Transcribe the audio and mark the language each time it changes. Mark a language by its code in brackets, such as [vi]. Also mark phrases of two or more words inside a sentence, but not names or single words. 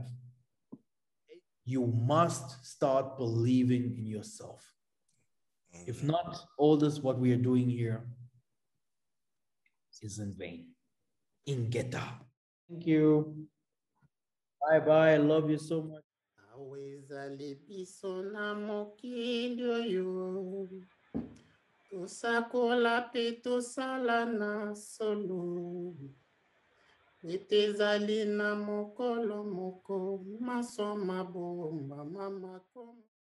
[en] You must start believing in yourself. If not, all this what we are doing here is in vain. Ingeta. Thank you. Bye-bye. I love you so much. [ln] Tosakola pe tosala na solo. Etezali na mokolo moko maso mabomba mama komo.